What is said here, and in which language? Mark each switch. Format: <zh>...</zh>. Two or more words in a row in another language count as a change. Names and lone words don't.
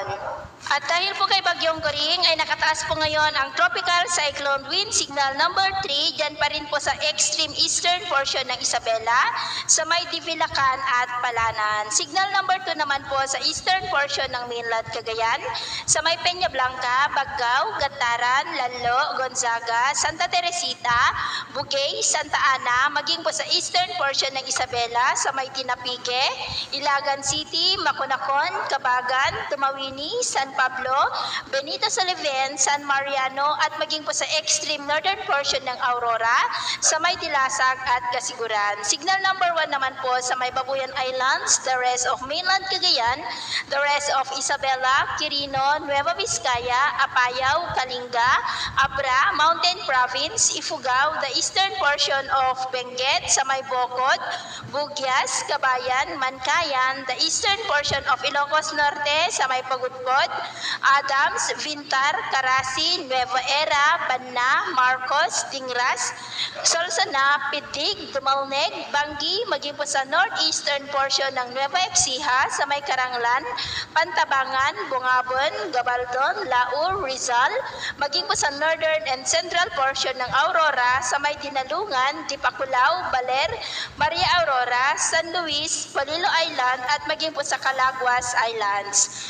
<tl>At dahil po kay Bagyong Goring ay nakataas po ngayon ang</tl> <en>tropical cyclone wind signal number 3</en> <tl>dyan pa rin po sa</tl> <en>extreme eastern portion</en> <tl>ng Isabela sa may Divilacan at Palanan.</tl> <en>Signal number 2</en> <tl>naman po sa</tl> <en>eastern portion</en> <tl>ng mainland Cagayan, sa may Peña Blanca, Baggao, Gataran, Lanlo, Gonzaga, Santa Teresita, Bugay, Santa Ana, maging po sa</tl> <en>eastern portion</en> <tl>ng Isabela, sa may Tinapique, Ilagan City, Maconacon, Cabagan, Tumawini, San Pablo, Benito Soliven, San Mariano at maging po sa</tl> <en>extreme northern portion</en> <tl>ng Aurora, sa may Dilasag at Kasiguran.</tl> <en>Signal number 1</en> <tl>naman po sa may Babuyan Islands,</tl> <en>the rest of mainland Cagayan, the rest of Isabela,</en> <tl>Quirino, Nueva Vizcaya, Apayao, Kalinga, Abra, Mountain Province, Ifugao,</tl> <en>the eastern portion of Benguet,</en> <tl>sa may</tl> <en>Bocod, Bugyas, Kabayan, Mankayan, the eastern portion of Ilocos Norte,</en> <tl>sa may Pagudpod, Adams, Vintar, Carasi, Nueva Era, Banna, Marcos, Dingras, Solsona, Pidig, Dumalneg, Bangi, maging po sa</tl> <en>northeastern portion</en> <tl>ng Nueva Ecija, sa may Karanglan, Pantabangan, Bungabon, Gabaldon, Laur, Rizal, maging po sa</tl> <en>northern and central portion</en> <tl>ng Aurora, sa may Dinalungan, Dipaculao, Baler, Maria Aurora, San Luis, Polillo Island at maging po sa Calaguas Islands.</tl>